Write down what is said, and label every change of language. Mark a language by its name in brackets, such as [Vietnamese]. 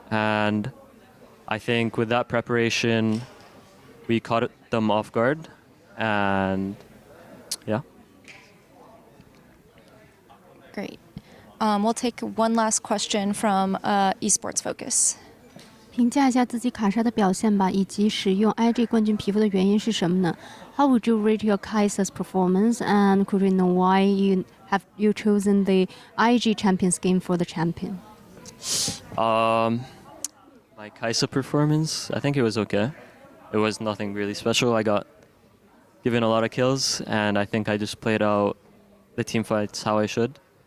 [English] And I think with that preparation, we caught them off guard, and yeah. Great. We'll take one last question from Esports Focus. [Chinese] 评价一下自己卡莎的表现吧，以及使用 IG 冠军皮肤的原因是什么呢？ [English] How would you rate your Kai'Sa's performance, and could we know why you chosen the IG champion skin for the champion? My Kaisa performance, I think it was okay. It was nothing really special. I got given a lot of kills, and I think I just played out the team fights how I should.